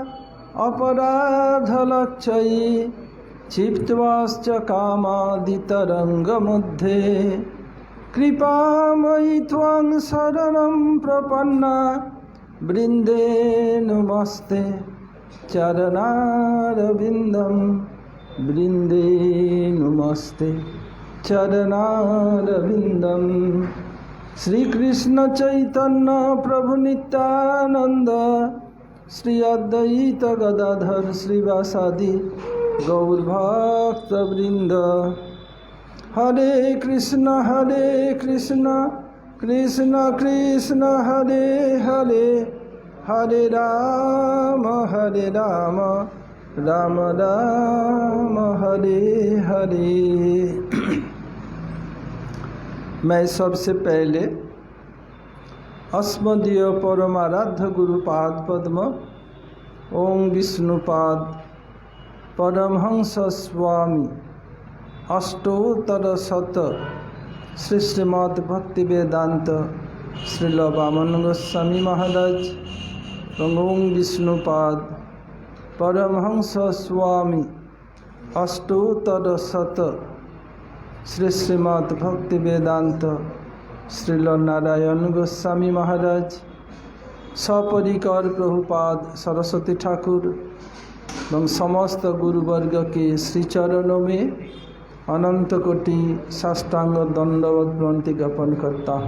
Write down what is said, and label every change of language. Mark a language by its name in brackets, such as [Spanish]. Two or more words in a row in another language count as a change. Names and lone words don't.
[Sanskrit] अपराधलक्षयी क्षिप्त्वाश्च कामादितरङ्गमध्ये कृपामयि त्वां शरणं प्रपन्ना वृन्दे नमस्ते चरणारविन्दं वृन्दे नमस्ते चरणारविन्दं। श्री कृष्ण चैतन्य प्रभु नित्यानंद श्री अद्वैत गदाधर श्रीवासादि गौर भक्त वृंद। हरे कृष्ण कृष्ण कृष्ण हरे हरे, हरे राम राम राम हरे हरे। [Hindi] मैं सबसे पहले [Sanskrit] अस्मदीय परमाराध्य गुरुपाद पद्म ओम विष्णुपाद परमहंस स्वामी अष्टोत्तर शत [Hindi] श्री श्रीमद् भक्ति वेदांत श्रील वामन गोस्वामी महाराज ओम विष्णुपाद परमहंस स्वामी अष्टोत्तर शत श्री श्रीमद् भक्ति वेदांत श्रील नारायण गोस्वामी महाराज सपरिकर प्रभुपाद सरस्वती ठाकुर एवं समस्त गुरुवर्ग के श्री चरणों में अनंत कोटि साष्टांग दंडवत प्रणति ज्ञापन करता हूँ।